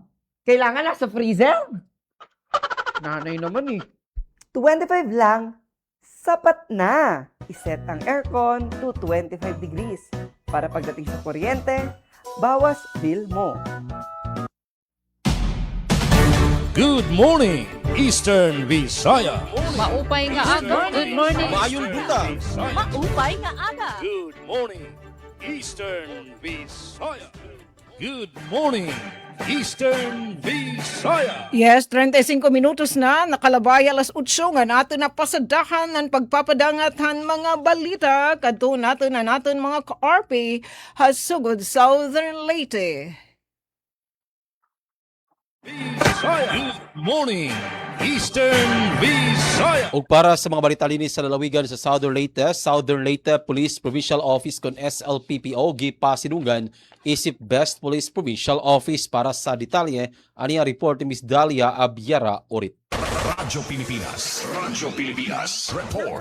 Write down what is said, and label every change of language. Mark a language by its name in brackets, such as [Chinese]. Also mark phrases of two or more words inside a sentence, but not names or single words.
[Filipino] Kailangan nasa freezer? Nanay naman, 25 lang. Sapat na. Iset ang aircon [English] to 25 degrees. [Filipino] Para pagdating sa kuryente, bawas bill mo. [English] Good morning, Eastern Visaya. [Waray] Maupay nga aga. [English] Good morning. [Cebuano] Maayong buta. [Waray] Maupay nga aga. [English] Good morning, Eastern Visaya. Good morning, Eastern Visaya. [Waray] Yes, 35 minutos na, nakalabay alas 8 nga natin na pasadahan ng pagpapadangatan mga balita. Kadto natin mga ka-RP hasugod Southern Leyte. [English] Visaya. Good morning, Eastern Visaya. [Cebuano] Ug para sa mga balita linis sa lalawigan sa Southern Leyte Police Provincial Office kon SLPPO gipasidunggan isip Best Police Provincial Office. Para sa detalye ani ang report ni Miss Dalia Abiara Orit. Radyo Pilipinas report.